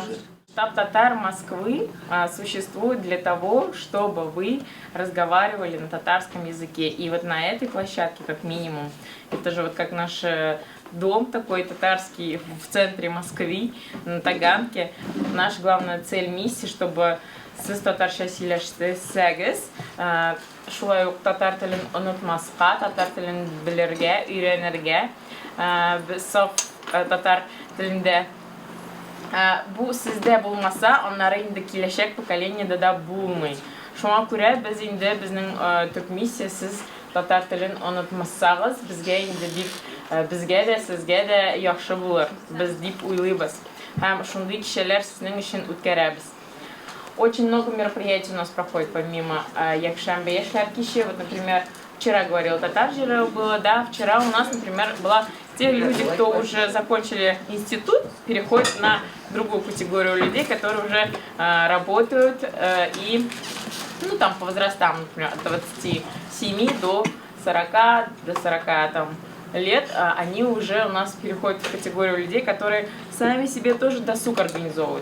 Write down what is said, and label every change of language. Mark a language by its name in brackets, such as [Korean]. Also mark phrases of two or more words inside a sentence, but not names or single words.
[Russian] Штаб Татар Москвы существует для того, чтобы вы разговаривали на татарском языке. И вот на этой площадке, как минимум, это же вот как наш дом такой татарский в центре Москвы, на Таганке. Наша главная цель, миссия, чтобы [Tatar] сіз татарша сөйләшсәгез, шулай ук татар телен онытмаска, татар телен белергә, өйрәнергә, саф татар телендә. Бу сездә булмаса, аннары инде киләчәк поколениедә дә булмый. Шуңа күрә без инде безнең төп миссия, сез татар телен онытмасагыз, безгә инде дип, безгә дә, сезгә дә яхшы булыр. Без дип уйлыйбыз. Һәм шундый кичәләр сезнең өчен үткәрәбез. [Russian] Очень много мероприятий у нас проходит помимо [Tatar] якшанбе яшьләр киче. [Russian] Вот, например, вчера говорил Татар-Жиры было, да, вчера у нас, например, была те люди, кто уже закончили институт, переходят на другую категорию людей, которые уже работают и, ну, там по возрастам, например, от 27 до 40, до 40 там лет, они уже у нас переходят в категорию людей, которые сами себе тоже досуг организовывают.